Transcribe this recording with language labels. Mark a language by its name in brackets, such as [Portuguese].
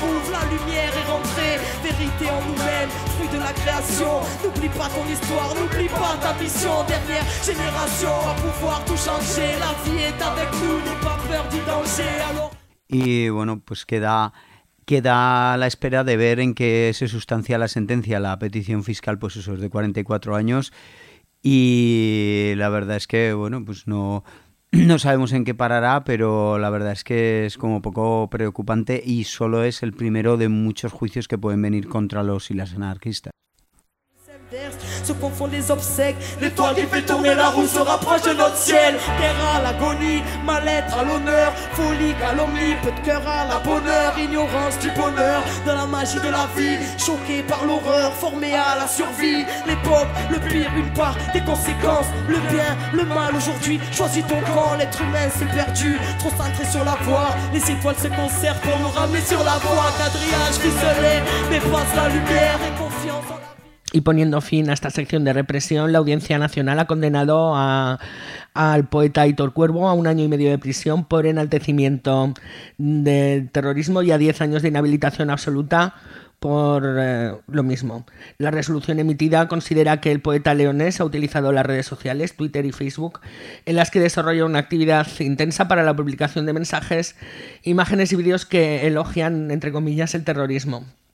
[French] en nous-mêmes, fruit de la création. N'oublie pas ton histoire, n'oublie pas ta mission. Dernière génération va pouvoir tout changer. La vie est avec nous, n'aie pas peur du danger. [Spanish] Y bueno, pues queda la espera de ver en qué se sustancia la sentencia, la petición fiscal, pues eso es de 44 años. Y la verdad es que, bueno, pues no sabemos en qué parará, pero la verdad es que es como poco preocupante y solo es el primero de muchos juicios que pueden venir contra los y las anarquistas. [French] Se confondent les obsèques, l'étoile qui fait tourner la roue se rapproche de notre ciel. Terre à l'agonie, mal-être à l'honneur, folie, calomnie, peu de cœur à la bonheur, ignorance du bonheur, de la magie de la vie, choqué par l'horreur, formé à la survie. L'époque, le pire, une part des conséquences, le bien, le mal aujourd'hui, choisis ton camp. L'être humain s'est perdu, trop centré sur la voie, les étoiles se conservent pour nous ramener sur la voie. Quadrillage ficelé, dépasse la lumière et confiance en la. [Spanish] Y poniendo fin a esta sección de represión, la Audiencia Nacional ha condenado al poeta Aitor Cuervo a 1 año y medio de prisión por enaltecimiento del terrorismo y a 10 años de inhabilitación absoluta por lo mismo. La resolución emitida considera que el poeta leonés ha utilizado las redes sociales, Twitter y Facebook, en las que desarrolla una actividad intensa para la publicación de mensajes, imágenes y vídeos que elogian, entre comillas, el terrorismo.